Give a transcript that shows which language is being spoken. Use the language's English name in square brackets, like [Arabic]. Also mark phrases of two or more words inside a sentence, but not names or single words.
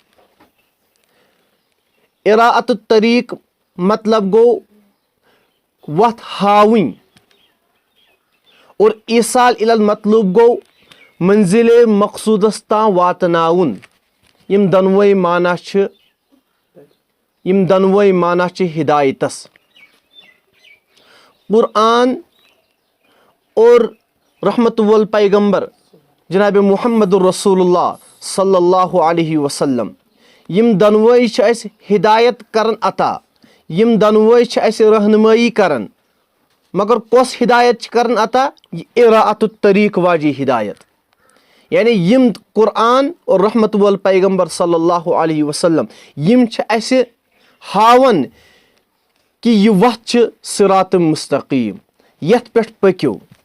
[Arabic] إراءة الطريق [Kashmiri] मतलब गो वथ हावन और [Arabic] إيصال إلى المطلوب [Kashmiri] गो मंजिले मकसूदस ता वातनाउन। यम दनवई माना हिदायतस। कुरान और रहमत वल पैगंबर जनाब [Arabic] محمد رسول الله صلى الله عليه وسلم [Kashmiri] यम दनवई हिदायत करन अता, यम दनवई रहनुमाई करन, मगर कस हिदायत करन अता? [Arabic] إراءة الطريق [Kashmiri] वाजी हिदायत। यानी यम कुरान और रहमत वल पैगंबर [Arabic] صلى الله عليه وسلم [Kashmiri] यम हावन कि यह वथ [Arabic] صراط مستقيم, [Kashmiri] यथ पे पक्यो।